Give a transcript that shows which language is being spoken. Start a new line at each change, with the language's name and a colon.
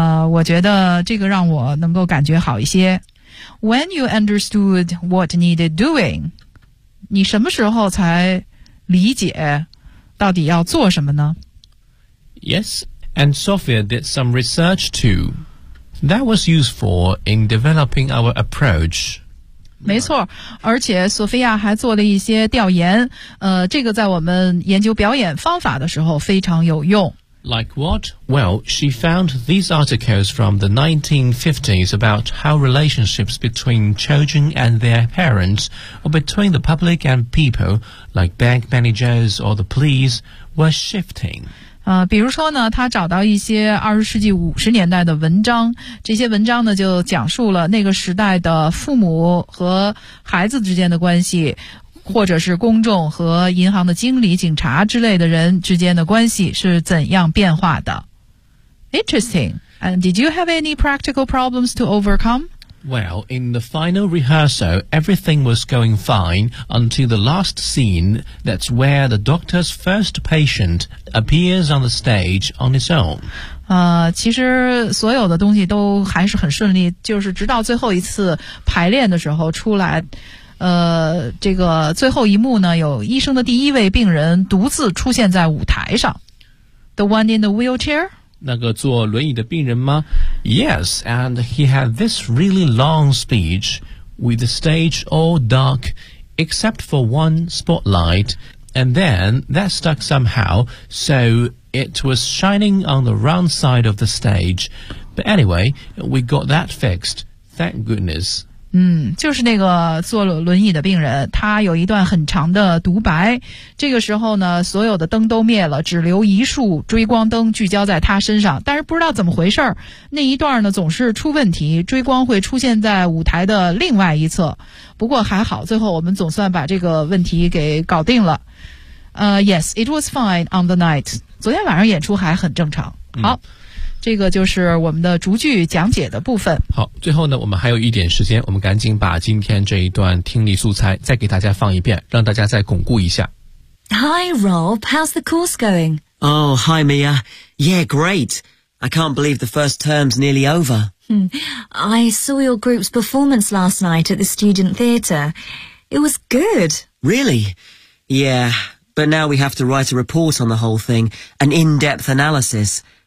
Chinese: 我觉得这个让我能够感觉好一些。
English: When you understood what needed doing,
Chinese: 你什么时候才理解到底要做什么呢？
English: Yes, and Sophia did some research too. That was useful in developing our approach.
Chinese: 没错，而且索菲亚还做了一些调研，这个在我们研究表演方法的时候非常有用。
English: Like what? Well, she found these articles from the 1950s about how relationships between children and their parents, or between the public and people, like bank managers or the police, were shifting.
Chinese: 比如说呢，她找到一些20世纪50年代的文章，这些文章呢就讲述了那个时代的父母和孩子之间的关系，或者是公众和银行的经理、警察之类的人之间的关系是怎样变化的。
English: Interesting. And did you have any practical problems to overcome? Well, in the final rehearsal, everything was going fine until the last scene, that's where the doctor's first patient appears on the stage on his own.
Chinese: 其实所有的东西都还是很顺利，就是直到最后一次排练的时候出来，这个最后一幕呢，有医生的第一位病人独自出现在舞台上。
English: The one in the wheelchair?
Chinese: 那个坐轮椅的病人吗？
English: Yes, and he had this really long speech with the stage all dark except for one spotlight, and then that stuck somehow, soIt was shining on the round side of the stage. But anyway, we got that fixed. Thank goodness.
Chinese: 就是那个坐轮椅的病人，他有一段很长的独白。这个时候呢，所有的灯都灭了，只留一束追光灯聚焦在他身上。但是不知道怎么回事，那一段呢总是出问题，追光会出现在舞台的另外一侧。不过还好，最后我们总算把这个问题给搞定了。
English: Yes, it was fine on the night.
Chinese: 昨天晚上演出还很正常。好，这个就是我们的逐句讲解的部分。好，最后呢，我们还有一点时间，我们赶紧把今天这一段听力素材再给大家放一遍，让大家再巩固一下。
English: Hi, Rob. How's the course going? Oh, hi, Mia. Yeah, great. I can't believe the first term's nearly over. I saw your group's performance last night at the student theatre. It was good. Really? Yeah. But now we have to write a report on the whole thing, an in-depth analysis.